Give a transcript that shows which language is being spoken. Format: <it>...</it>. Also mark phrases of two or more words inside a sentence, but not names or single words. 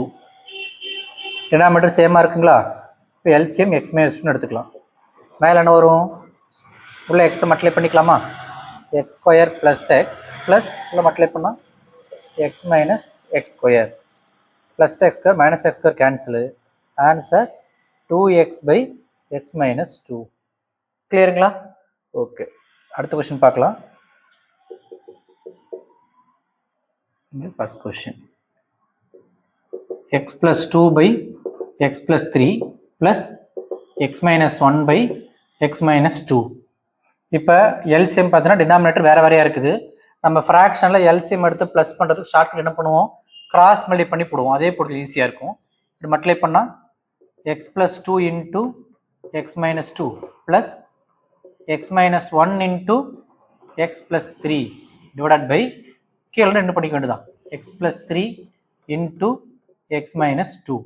<ta>டினாமினேட்டர் சேமாக இருக்குங்களா? இப்போ</ta> <en>LCM x minus 2</en> <ta>எடுத்துக்கலாம். மேலே என்ன வரும்? உள்ள எக்ஸை மல்டிப்ளை பண்ணிக்கலாமா?</ta> <en>x square plus x plus உள்ள multiply பண்ணால் x minus x square plus x square minus x square cancel. Answer 2x by x minus 2.</en> <ta>Clearங்களா? ஓகே, அடுத்த கொஸ்டின் பார்க்கலாம்.</ta> <en>first question x plus 2 by x plus 3 plus x minus 1 by x minus 2.</en> <ta>இப்போ எல்சிஎம் பார்த்தீங்கன்னா டினாமினேட்டர் வேறு வேறையாக இருக்குது. நம்ம ஃப்ராக்ஷனில் எல்சிஎம் எடுத்து ப்ளஸ் பண்ணுறதுக்கு ஷார்ட்கட் என்ன பண்ணுவோம்?</ta> <en>cross multi</en> <ta>பண்ணி போடுவோம். அதே போட்டு ஈஸியாக இருக்கும்.</ta> <en>இது multiply பண்ணால் x plus 2 into x minus 2 plus x minus 1 into x plus 3 divided by</en> <ta>கீழே ரெண்டு பண்ணிக்க வேண்டியதான்</ta> <en>x plus 3 into x minus 2.</en>